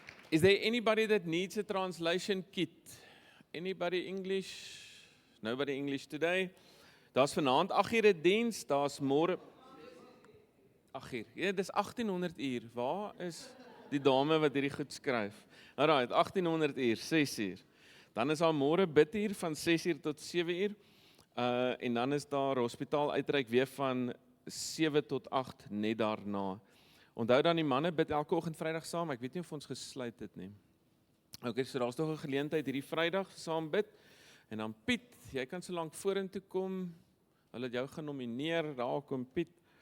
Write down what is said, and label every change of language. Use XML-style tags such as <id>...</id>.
<en>Is there anybody that needs a translation kit? Anybody English? Nobody English today?</en> <af>Daar's vanaand 8 uur diens, daar's môre 8 uur. Ja, dis 1800 uur. Waar is die dame wat hierdie goed skryf? Alright, 1800 uur, 6 uur. Dan is daar môre biduur van 6 uur tot 7 uur. En dan is daar hospitaal uitreik weer van 7 tot 8 net daarna. Onthou dan die manne bid elke oggend Vrydag saam. Ek weet nie of ons gesluit het nie. Okay, so daar's nog 'n geleentheid hierdie Vrydag saam bid. En dan Piet, jy kan so lank vorentoe kom. Hulle het jou genomineer, daar kom Piet.</af>